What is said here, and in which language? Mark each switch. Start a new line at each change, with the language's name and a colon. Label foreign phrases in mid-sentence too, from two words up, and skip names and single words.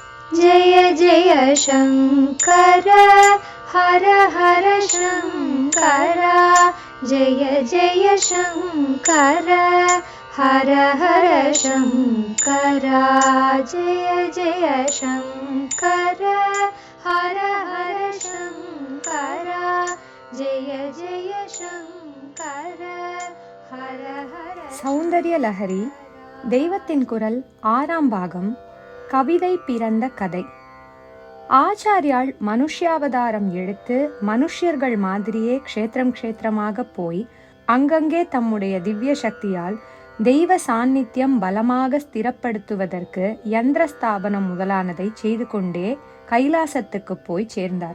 Sanskrit: जय जय शङ्कर हर हर शङ्कर जय जय शङ्कर हर हर शङ्कर जय जय शङ्कर हर हर शङ्कर जय जय शङ्कर हर हर.
Tamil: சௌந்தர்ய லஹரி தெய்வத்தின் குரல் 6ஆம் பாகம். கவிதை பிறந்த கதை. ஆச்சாரியால் மனுஷ்யாவதாரம் எடுத்து மனுஷ்யர்கள் மாதிரியே க்ஷேத்திரமாக போய் அங்கங்கே தம்முடைய திவ்ய சக்தியால் தெய்வ சாநித்தியம் பலமாக ஸ்திரப்படுத்துவதற்கு யந்திர ஸ்தாபனம் முதலானதை செய்து கொண்டே கைலாசத்துக்கு போய் சேர்ந்தார்.